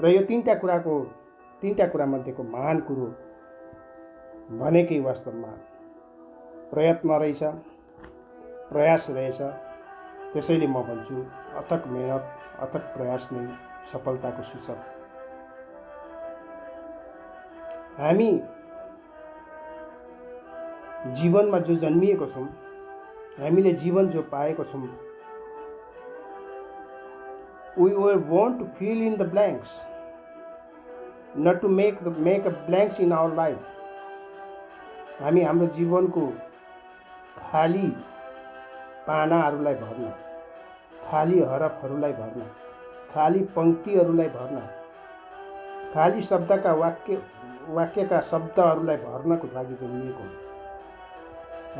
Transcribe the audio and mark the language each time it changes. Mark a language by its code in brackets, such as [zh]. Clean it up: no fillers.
[ne] र यो तीनटा कुरा मध्येको महान कुरो भनेकै वास्तवमा प्रयत्न रहेछ, प्रयास रहेछ। त्यसैले म भन्छु अथक मेहनत, अथक प्रयास नै सफलताको सूचक। हामी जीवनमा जो जन्मिएको छौँ, हामीले जीवन जो पाएको छौँ, [en] we were born to fill in the blanks, not to make a blanks in our life. [ne] हामी हाम्रो जीवनको खाली पानाहरूलाई भर्न, खाली हरफहरूलाई भर्न, खाली पंक्तिहरूलाई भर्न, खाली शब्दका वाक्यका शब्दहरूलाई भर्नको लागि जन्मिएको हो।